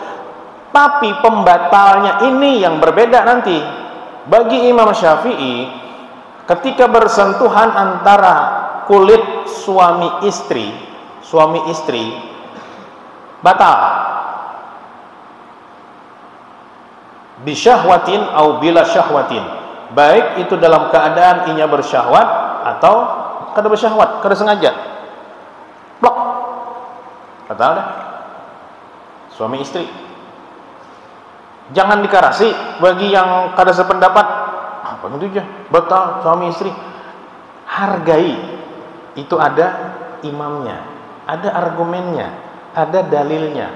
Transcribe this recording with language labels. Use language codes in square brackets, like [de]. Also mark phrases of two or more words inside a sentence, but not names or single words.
[id] Tapi pembatalnya ini yang berbeda nanti. Bagi Imam Syafi'i, ketika bersentuhan antara kulit suami istri batal. [ar] بشهوة أو بلا شهوة, [bjn] baik itu dalam keadaan inya bersyahwat atau kada bersyahwat, kada sengaja, blok, batal dah. Suami istri jangan dikarasi. Bagi yang kada sependapat, apa itu aja batal suami istri, hargai. [id] Itu ada imamnya, ada argumennya, ada dalilnya.